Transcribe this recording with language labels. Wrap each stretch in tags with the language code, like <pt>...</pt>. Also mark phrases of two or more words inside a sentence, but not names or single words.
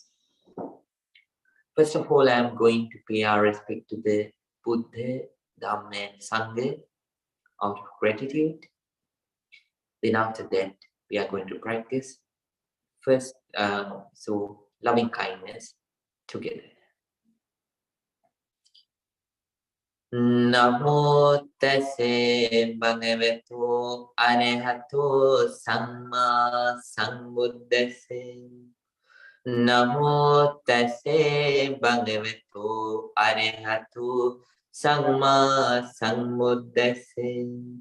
<en>First of all, I am going to pay our respect to the Buddha, Dhamma, and Sangha out of gratitude. Then after that, we are going to practice first, loving kindness together.</en> <pi>Namo tase bhagavato arahato samma sambuddhase. Namo tase bhagavato arahato samma sambuddhase.</pi>